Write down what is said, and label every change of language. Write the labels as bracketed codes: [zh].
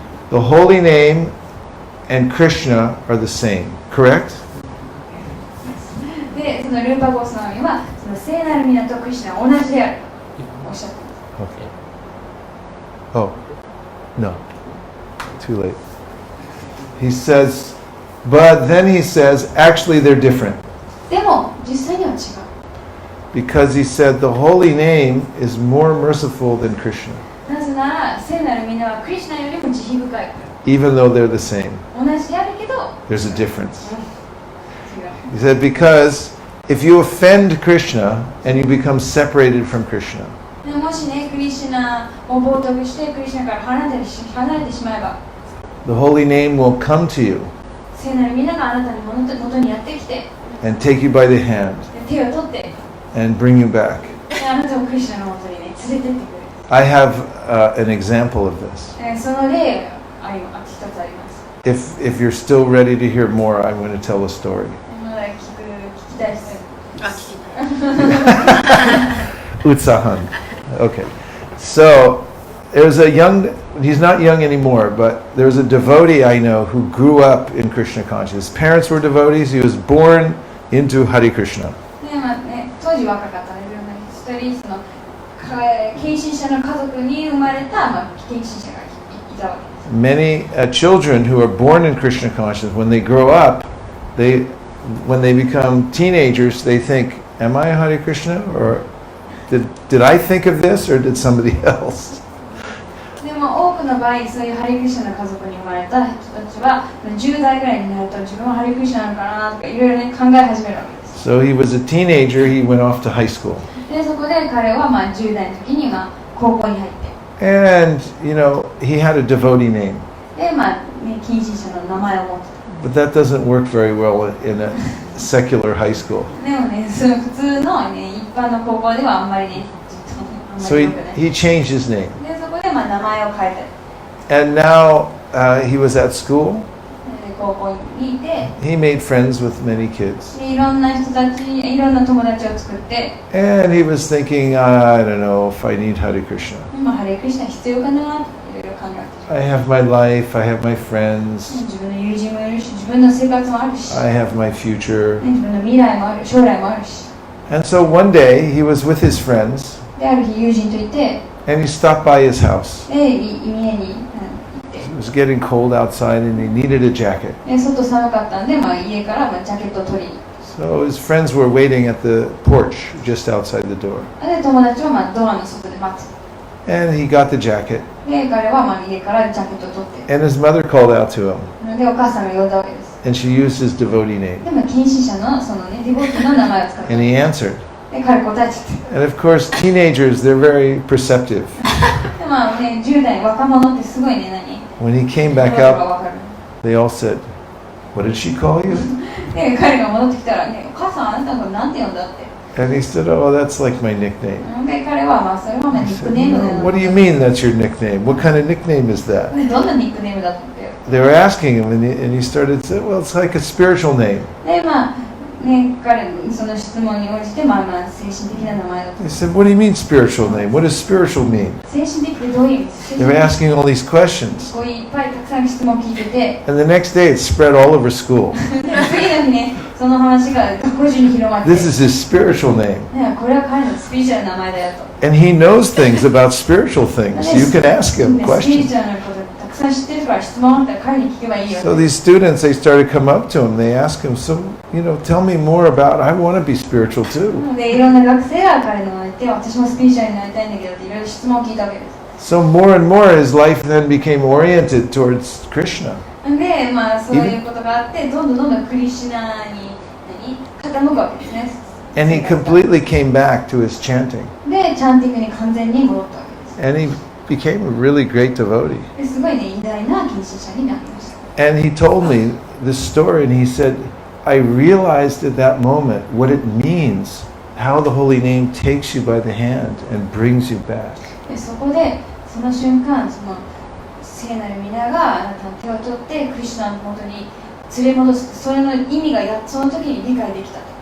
[en] The holy name and Krishna are the same, correct? [ja] で、そのルーパーゴスワミはその聖なる皆とクリシュナは同じであるとおっしゃっています。 [en] Okay. Oh, no. Too late. He says, but then he says, actually they're different. [ja] でも実際には違う。 [en] Because he said the holy name is more merciful than Krishna, [ja] なぜなら聖なる皆はクリシュナよりも慈悲深いか [en] even though they're the same. [ja] ら。同じであるけど、 [en] There's a difference. [ja] 違う。 [en] He said, because if you offend Krishna and you become separated from Krishna, [ja] でもしね、クリシュナを冒涜してクリシュナから離れてしまえば、 [en] the holy name will come to you [ja] 聖なる皆があなたの元にやってきて、 [en] and take you by the hand [ja] で手を取って、 [en] and bring you back. [ja] であなたをクリシュナの元にね、連れてってくれる。 [en] I have an example of this. [ja] その例が一つあります。 [en] If you're still ready to hear more, I'm going to tell a story. [ja] まだ聞きたい人。 [en] Utsahan. Okay. So there's he's not young anymore, but there's a devotee I know who grew up in Krishna consciousness. His parents were devotees. He was born into Hare Krishna. [ja] ね、まあね、当時若かったレベルの一人、その献身者の家族に生まれた、まあ、献身者がいたわけです。 [en] Many children who are born in Krishna consciousness, when they grow up, when they become teenagers, they think, am I a Hare Krishna? Or did I think of this, or did somebody else? [ja] でも多くの場合、そういうハリクリシュナの家族に生まれた人たちは10代ぐらいになると自分はハリクリシュナなのかなとかいろいろね考え始めるわけです。 [en] So he was a teenager. He went off to high school. [ja] で、そこで彼はまあ10代の時に高校に入って、 [en] And, he had a devotee name. [ja] で、まあね、献身者の名前を持ってた。 [en] But that doesn't work very well in a secular high school. [ja] でもね、その普通の、ね、一般の高校ではあんまりね、あんま [en] So [ja] り良くない。 [en] he changed his name. [ja] で、そこでまあ名前を変えて、 [en] And now he was at school. [ja] 高校にいて、 [en] He made friends with many kids. [ja] でいろんな人たち、いろんな友達を作って、 [en] And he was thinking, I don't know if I need Hare Krishna. [ja] まあ、ハレクリシュナ必要かなっていろいろ考えて、 [en] I have my life, I have my friends, [ja] 自分の友人もいるし、自分の生活もあるし、 [en] I have my future. [ja] 自分の未来もある、将来もあるし。 [en] And so one day he was with his friends [ja] で、ある日友人といて、 [en] and he stopped by his house. [ja] で、家に行って、 [en] It was getting cold outside and he needed a jacket. [ja] で外寒かったんで、まあ、家からまあジャケットを取りに。 [en] So his friends were waiting at the porch just outside the door. [ja] で、友達はまあドアの外で待つ。 [en] And he got the jacket. [ja] で、彼はまあ家からジャケットを取って、 [en] And his mother called out to him. [ja] で、お母さんが呼んだわけです。 [en] And she used his devotee name. [ja] でも、献身者のそのね、ディボーティの名前を使って、 [en] And he answered. [ja] で、彼答えちゃって。 [en] And of course, teenagers, they're very perceptive. [ja] で、まあね、10代若者ってすごいね、 [en] When he came [ja] 何 [en] back [ja] が [en] up, [ja] わかる。 [en] they all said, What did she call you? [ja] で、彼が戻ってきたらね、お母さんあなたのことなんて呼んだって。 [en] And he said, Oh, that's like my nickname. [ja] で、彼はまあそれはまあ [en] I [ja] ニック [en] said, [ja] ネームだ [en] "No, [ja] よ。 [en] What do you mean that's your nickname? What kind of nickname is that? [ja] で、どんなニックネームだって。 [en] They were asking him, and he started saying, Well, it's like a spiritual name. [ja] で、まあね、彼のその質問に応じて、まあまあ精神的な名前だと。 [en] He said, What do you mean spiritual name? What does spiritual mean? [ja] 精神的ってどういう意味です [en] They were [ja] か？ [en] asking all these questions. [ja] こういっぱいたくさん質問を聞いてて、 [en] And the next day it spread all over school. [ja] で次の日ね、その話が学校中に広まって、 [en] This is his spiritual name. [ja] ね、これは彼のスピリチュアルな名前だよと。 [en] And he knows things about spiritual things. You can ask him [ja] ね、スピリ [en] questions. [ja] チュアルなことたくさん知ってるから質問あったら彼に聞けばいいよ。 [en] So these students, they started to come up to him. They asked him, So, tell me more about, I want to be spiritual too. [ja] で、いろんな学生が彼の前にいて、私もスピリチュアルになりたいんだけどっていろいろ質問を聞いたわけです。 [en] So more and more his life then became oriented towards Krishna. [ja] で、まあそういうことがあって、どんどんクリシュナに傾くわけですね。 [en] And he completely came back to his chanting. [ja] でチャンティングに完全に戻ったわけです。 [en] And he became a really great devotee. [ja] ですごいね偉大な献身者になりました。 [en] And he told me this story, and he said, I realized at that moment what it means, how the holy name takes you by the hand and brings you back. [ja] でそこでその瞬間その聖なる皆があなたの手を取ってクリシュナの元に連れ戻す、それの意味がその時に理解できたと。